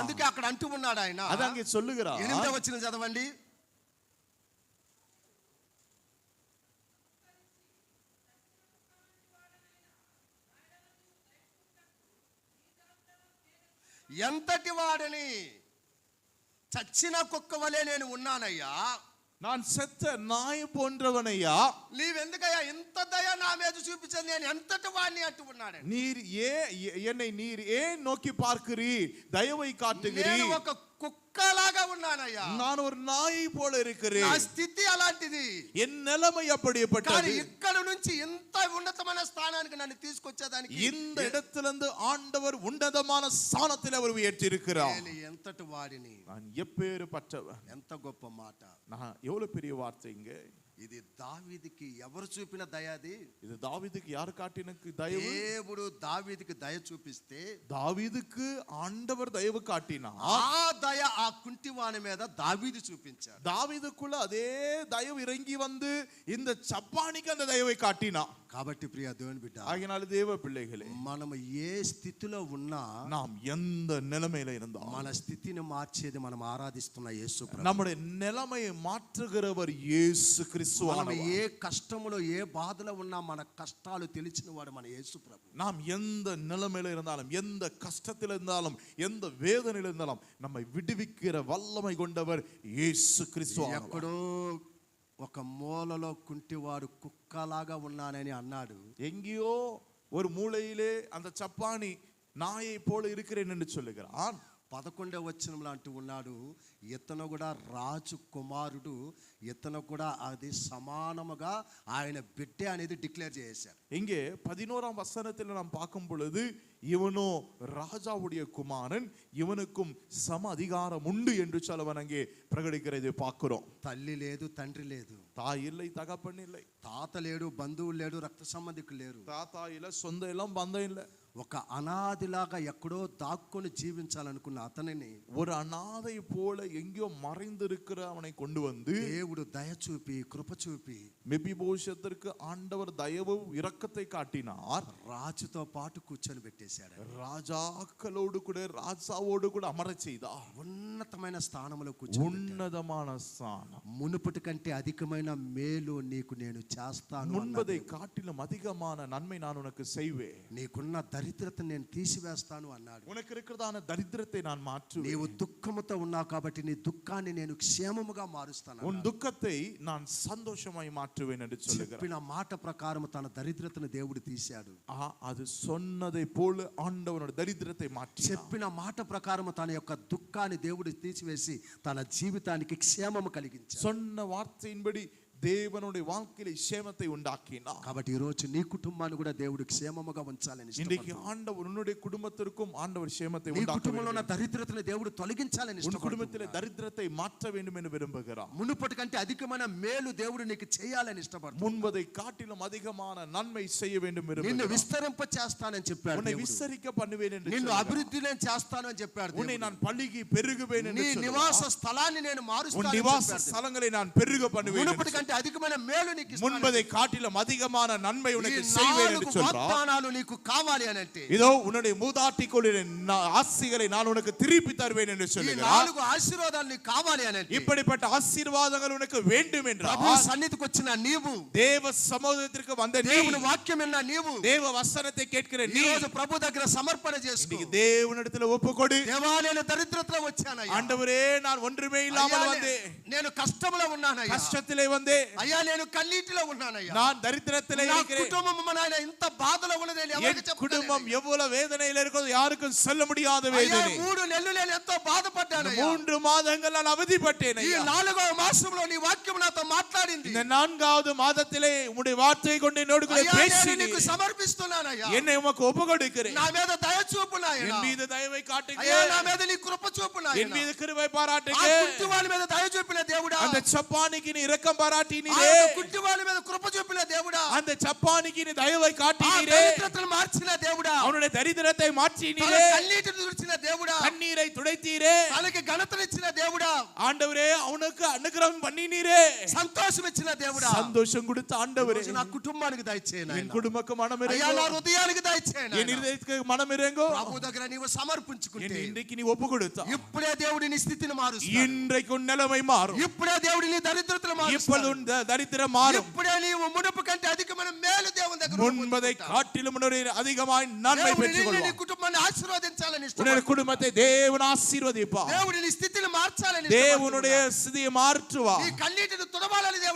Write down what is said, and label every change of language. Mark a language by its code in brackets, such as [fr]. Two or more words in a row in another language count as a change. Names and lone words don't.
[te] అందుకే అక్కడ అంటూ ఉన్నాడు ఆయన. [ta] அது அங்கே சொல்லுகிறார். [te] 8వ వచనం చదవండి. ఎంతటి వాడని చచ్చిన కుక్క వలె నేను ఉన్నానయ్యా, [ta] நான் செத்த நாய் போன்றவனையா, [te] నీవెందుకయ్యా ఇంత దయ నా మీద చూపించదు, నేను ఎంతటి వాడిని అంటూ ఉన్నాడు. [ta] என்னை நீர் ஏன் நோக்கி பார்க்கிறீர், தயவை காட்டுகிறீர். [te] నేను ఒక కుక్కలాగా ఉన్నానయ్యా, [ta] நான் ஒரு நாயை போல இருக்கிறேன். [te] నా స్థితి అలాంటిది, [ta] என் நிலைமை அப்படிப்பட்டது. [te] ఇక్కడ నుంచి ఇంత ఉన్నతమైన స్థానానికి నన్ను తీసుకొచ్చేదానికి [ta] இந்த இடத்திலிருந்து ஆண்டவர் உன்னதமான ஸ்தானத்தில் அவர் உயர்த்தி இருக்கிறார். [te] నేను ఎంతటి వాడిని, [ta] நான் எப்பேறுபட்டவன். [te] ఎంత గొప్ప మాట. [ta] நான் எவ்வளவு பெரிய வார்த்தைங்க. [te] ఇది దావీదుకి ఎవరు చూపిన దయ? అది [ta] இது தாவீதுக்கு யார் காட்டின தயவு? [te] దేవుడు దావీదుకి దయ చూపిస్తే [ta] தாவீதுக்கு ஆண்டவர் தயவு காட்டினார். [te] ఆ దయ ఆ కుంటివాని మీద దావీదు చూపించాడు. [ta] தாவீதுக்குள்ள அதே தயவு இறங்கி வந்து இந்த சப்பானிக்கு அந்த தயவை காட்டினார். [te] కాబట్టి ప్రియ దేవుని బిడ్డ, [ta] ஆகினால தேவ பிள்ளைகளே, [te] మనం ఏ స్థితిలో ఉన్నా, [ta] நாம் எந்த நிலைமையில இருந்தாலும் [te] మన స్థితిని మార్చేది మనం ఆరాధిస్తున్న యేసు ప్రభు. [ta] நம்முடைய நிலைமையை மாற்றுகிறவர் இயேசு கிறிஸ்து. [te] మనం ఏ కష్టములో ఏ బాధలో ఉన్నా మన కష్టాలు తెలిసిన వాడు మన యేసు ప్రభు. [ta] நாம் எந்த நிலைமையில இருந்தாலும், எந்த கஷ்டத்தில் இருந்தாலும், எந்த வேதனையில் இருந்தாலும் நம்மை விடுவிக்கிற வல்லமை கொண்டவர் இயேசு கிறிஸ்து. [te] ఎక్కడో ఒక మూలలో కుంటివాడు కుక్కలాగా ఉన్నానని అన్నాడు. [ta] எங்கேயோ ஒரு மூலையிலே அந்த சப்பானி நாயை போல இருக்கிறேன் என்று சொல்லுகிறான். [te] 11వ వచనంలో అంటూ ఉన్నాడు, ఇతను కూడా రాజు కుమారుడు, ఇతను కూడా అది సమానముగా ఆయన బిడ్డ అనేది డిక్లేర్ చేశారు. [ta] இங்கே 11ஆம் வசனத்தில் நாம் பார்க்கும் பொழுது இவனோ ராஜாவுடைய குமாரன், இவனுக்கும் சம அதிகாரம் உண்டு என்று சொல்லவன் அங்கே பிரகடிக்கிறதை பார்க்கிறோம். [te] తల్లి లేదు, తండ్రి లేదు, [ta] தாய் இல்லை, தகப்பன் இல்லை, [te] తాత లేడు, బంధువులు లేడు, రక్త సంబంధికులు లేరు, [ta] தாத்தா இல்ல, சொந்தம் எல்லாம் பந்தம் இல்ல. [te] ఒక అనాదిలాగా ఎక్కడో దాక్కుని జీవించాలనుకున్న అతనిని [ta] ஒரு அனாதை போல எங்கேயோ மறைந்திருக்கிற அவனை கொண்டு வந்து [te] దేవుడు దయ చూపి కృప చూపి [ta] மெபிபோஷத்திற்கு ஆண்டவர் தயவும் இரக்கத்தை காட்டினார். [te] రాజుతో పాటు కూర్చొని పెట్టేశాడు. [ta] ராஜாக்களோடு கூட ராஜாவோடு கூட அமர செய்தார். [te] ఉన్నతమైన స్థానంలో కూర్చొని [ta] உன்னதமான ஸ்தானம். [te] మునుపటి కంటే అధికమైన మేలు నీకు నేను చేస్తాను. [ta] முன்பதை காட்டிலும் அதிகமான நன்மை நான் உனக்கு செய்வேன். [te] నీకున్న దరిద్రతను నేను తీసివేస్తాను అన్నాడు. [ta] உனக்கு இருக்கிறதான தரித்திரத்தை நான் மாற்றுவேன். [te] నీవు దుఃఖముతో ఉన్నావు కాబట్టి నీ దుఃఖాన్ని నేను క్షేమముగా మారుస్తాను. [ta] உன் துக்கத்தை நான் சந்தோஷமாய் மாற்றுவேன் என்று சொல்லுகிறார். [te] చెప్పిన మాట ప్రకారం తన దరిద్రతను దేవుడు తీశాడు. [ta] அது சொன்னதை போல ஆண்டவனோட தரித்திரத்தை மாற்றினார். [te] చెప్పిన మాట ప్రకారం తన యొక్క దుఃఖాన్ని దేవుడు తీసివేసి తన జీవితానికి క్షేమము కలిగించాడు. [ta] சொன்ன வார்த்தையின்படி தேவனுடைய வாழ்க்கையில క్షేమத்தை உண்டாக்கினார். [te] కాబట్టి ఈ రోజు నీ కుటుంబాన్ని కూడా దేవుడు క్షేమముగా ఉంచాలని [ta] இன்றைக்கு ஆண்டவர் உன்னுடைய குடும்பத்திற்கும் ஆண்டவர் క్షేమத்தை [te] నీ [ta] உண்டாக்க [te] కుటుంబంలో ఉన్న [ta] வேண்டும். [te] దరిద్రతను దేవుడు తొలగించాలని [ta] உன் குடும்பத்திலே தரித்திரத்தை மாற்ற வேண்டும் என்று விரும்புகிறார். [te] మునుపటి కంటే అధికమైన మేలు దేవుడు నీకు చేయాలని ఇష్టపడుతున్నాడు. [ta] முன்பதை காட்டிலும் அதிகமான நன்மை செய்ய வேண்டும் [te] నిన్ను [ta] விரும்புகிறார். [te] విస్తరింప చేస్తానని చెప్పాడు. [ta] உன்னை விஸ்தரிக்க பண்ணுவேன் என்று [te] నిన్ను [ta] சொல்லுகிறார். [te] అభివృద్ధిలో చేస్తాను అని చెప్పాడు. [ta] உன்னை நான் பல்லுகி பெருகுவேன் என்று [te] నీ [ta] சொல்லுகிறார். [te] నివాస స్థలాన్ని నేను [ta] உன் [te] మారుస్తానని [ta] நிவாச [te] చెప్పాడు. [ta] ஸ்தலங்களை நான் பெருக பண்ணுவேன். [te] మునుపటి కంటే అధికమైన మేలు నీకు ఇస్తాను. [ta] முன்பதை காட்டிலும் அதிகமான நன்மை [te] ఈ [ta] உனக்கு செய்வேன் என்று [te] 4 [ta] சொல்றார். [te] వాగ్దానాలు నీకు కావాలి అని అంటే [ta] இதோ உன்னுடைய மூதாட்டிக்குள்ள ஆசிகளை நான் உனக்கு திருப்பி தருவேன் என்று [te] ఈ [ta] சொல்லுகிறார். [te] 4 ఆశీర్వాదాలు నీకు కావాలి అని అంటే [ta] இப்படிப்பட்ட ஆசீர்வாதங்கள் உனக்கு வேண்டும் [te] ప్రభు [ta] என்றால் [te] సన్నిధికి వచ్చిన నీవు, [ta] தேவ சமூகத்திற்கு வந்த நீ, [te] దేవుని వాక్యం విన్న నీవు [ta] தேவ வசனத்தை கேட்கிற [te] ఈ [ta] நீ [te] రోజు ప్రభు దగ్గర సమర్పణ చేసుకో. [ta] இன்னைக்கு தேவனிடத்துல ஒப்புக்கொடு. [te] దేవా నేను దరిద్రతలో వచ్చానయ్యా, [ta] ஆண்டவரே நான் ஒன்றுமே இல்லாமல் வந்தேன், [te] నేను కష్టంలో ఉన్నానయ్యా, [ta] கஷ்டத்திலே வந்தேன், [te] అయ్యా నేను కన్నీటిలో ఉన్నానయ్యా, [ta] நான் தரித்திரத்திலே [te] నా [ta] இருக்கிறேன், [te] కుటుంబం నాయన ఇంత బాధలో ఉన్నది నేను ఎవరికి [ta] என் [te] చెప్తాను? [ta] குடும்பம் எவ்வளவு வேதனையில் இருக்கிறது யாருக்கும் சொல்ல முடியாத [te] అయ్యా [ta] வேதனை. [te] 3 నెలలు నేను ఎంతో బాధపడ్డానయ్యా. [ta] 3 మాదங்கள் நான் அவதிப்பட்டேன் [te] ఈ [ta] ஐயா. [te] 4వ మాసంలో నీ వాక్యం నాతో మాట్లాడింది. [ta] இந்த 4வது மாதத்திலே உம்முடைய வார்த்தையை கொண்டு என்னோடு கூட [te] అయ్యా నేను [ta] பேசினீர். [te] నీకు సమర్పిస్తున్నానయ్యా, [ta] என்னை உமக்கு ஒப்புக்கொடுக்கிறேன். [te] నా మీద దయ చూపు నాయనా, [ta] என் மீது தயவை காட்டுங்க. [te] అయ్యా నా మీద నీ కృప చూపు [ta] என் [te] నాయనా, [ta] மீது கிருபை [te] ఆ [ta] பாராட்டுங்க. [te] కుంటివాని మీద దయ చూపిన దేవుడా, [ta] அந்த சப்பானிக்கு நீ இரக்கம் [te] ఆ [ta] பாராட்டினீரே, [te] కుంటివాని మీద కృప చూపిన దేవుడా, [ta] அந்த சப்பானிக்கு நீ தயவை [te] ఆ [ta] காட்டினீரே, [te] దరిద్రతను మార్చిన దేవుడా, [ta] அவனுடைய தரித்திரத்தை [te] తన [ta] மாற்றினீரே, [te] కన్నీటిని తుడిచిన దేవుడా, [ta] கண்ணீரை துடைத்தீரே, [te] తనకి ఘనతనిచ్చిన దేవుడా, [ta] ஆண்டவரே அவனுக்கு அனுகிரகம் பண்ணினீரே, [te] సంతోషం ఇచ్చిన దేవుడా, [ta] சந்தோஷம் கொடுத்த ஆண்டவரே [te] నా కుటుంబానికి దయచేయను [ta] என் குடும்பக்கு மனம் [te] అయ్యా, నా [ta] இறங்கும், [te] హృదయానికి దయచేయను [ta] என் இதயத்துக்கு மனம் இறங்கும். [te] ప్రభు దగ్గర నీవు సమర్పించుకుంటే [ta] இன்றைக்கு நீ ஒப்பு கொடுத்தா [te] ఇప్పుడే దేవుడి నీ స్థితిని మారుస్తాడు. [ta] இன்றைக்கு உன் நிலைமை மாறும். [te] ఇప్పుడే దేవుడి నీ దరిద్రతను [ta] இப்பொழுது [te] మారుస్తాడు. [ta] உன் தரித்திரம் மாறும். [te] ఇప్పుడే నీవు మునుపు కంటే అధికమైన మేలు దేవుని దగ్గర [ta] முன்பதை [te] పొందుకుంటావు. [ta] காட்டிலும் உன்னுடைய அதிகமாய் நன்மை [te] దేవుడు నిన్ను, నీ [ta] பெற்றுக்கொள்வார். [te] కుటుంబాన్ని ఆశీర్వదించాలని [ta] உன்னுடைய [te] ఇష్టపడుతున్నాడు. [ta] குடும்பத்தை தேவன் ஆசீர்வதிப்பார். [te] దేవుడి నీ స్థితిని మార్చాలని [ta] தேவனுடைய [te] ఇష్టపడుతున్నాడు. [ta] ஸ்திதியை மாற்றுவார். [te] నీ కన్నీటిని తుడవాలని దేవుడు